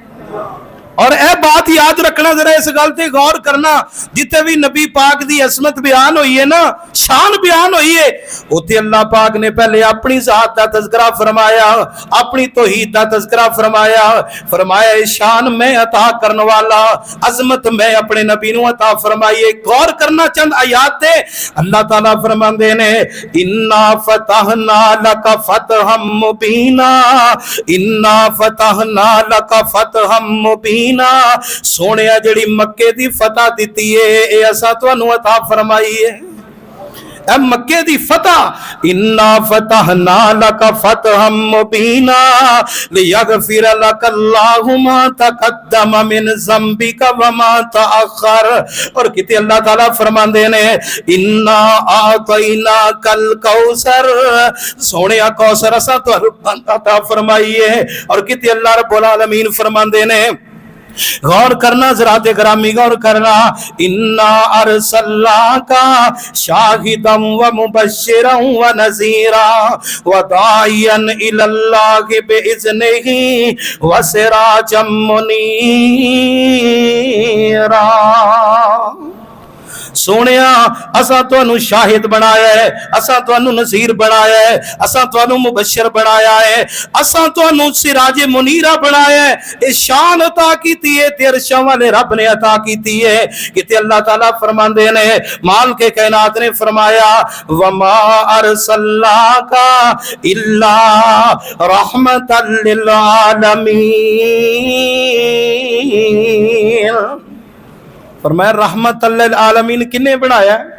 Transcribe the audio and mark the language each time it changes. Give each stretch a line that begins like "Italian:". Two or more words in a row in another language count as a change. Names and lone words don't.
Punjabi: اور یہ بات یاد رکھنا، ذرا اس گل تے غور کرنا، جتھے بھی نبی پاک دی عصمت بیان ہوئی ہے نا، شان بیان ہوئی ہے، اوتھے اللہ پاک نے پہلے اپنی ذات دا تذکرہ فرمایا، اپنی توحید دا تذکرہ فرمایا. فرمایا شان میں عطا کرنے والا، عظمت میں اپنے نبی نوں عطا فرمائی ہے. غور کرنا چند آیات تے اللہ تعالیٰ فرماندے نے
Arabic: إنا فتحنا لك فتحا مبينا، إنا فتحنا لك فتحا مبينا.
Punjabi: سوہنے جیہڑی مکے دی فتح دی ہے اساں تہانوں عطا فرمائی ہے. مکے دی فتح
Arabic: إنا فتحنا لك فتحا مبينا ليغفر لك الله ما تقدم من ذنبك وما تأخر.
Punjabi: اور کتے اللہ تعالیٰ فرماندے نے
Arabic: إنا أعطيناك الكوثر,
Punjabi: سوہنے کوثر اساں تہانوں عطا فرمائی ہے. اور کتے اللہ رب العالمین فرماندے نے، غور کرنا ذرا تے گرامی غور کرنا,
Arabic: إنا أرسلناك شاهدا ومبشرا ونذيرا وداعيا إلى الله بإذنه وسراجا منيرا.
Punjabi: سونیا اساں تانوں شاہد بنایا ہے, اساں تانوں نذیر بنایا ہے, اساں تانوں مبشر بنایا ہے, اساں تانوں سراج منیرہ بنایا ہے. اے شان عطا کیتی ہے تے عرشاں والے رب نے عطا کیتی ہے. کہ اللہ تعالیٰ فرماندے نے, مال کے کائنات نے فرمایا
Arabic: وما ارسلناک الا رحمتا للعالمین.
Punjabi: فرمایا رحمت للعالمین کنے بنایا ہے؟